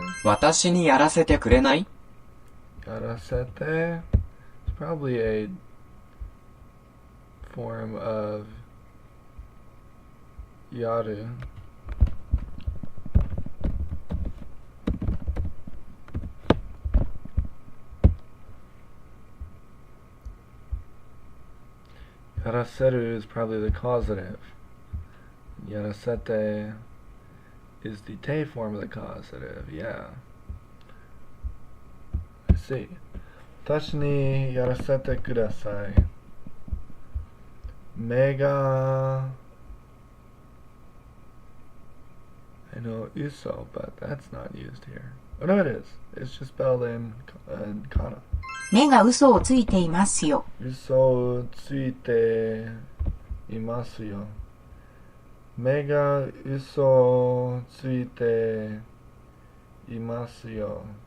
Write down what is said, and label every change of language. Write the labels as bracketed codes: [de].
[ja] 私にやらせてくれない？ [en] やらせて It's probably a form of やる。やらせる is probably the causative. やらせて is the te form of the causative. Yeah. I see. [ja] 私にやらせてください。目が [en] I know uso, but that's not used here. Oh no, it is. It's just spelled in kana. [ja] 目が嘘をついていますよ。嘘をついていますよ。目が嘘をついていますよ。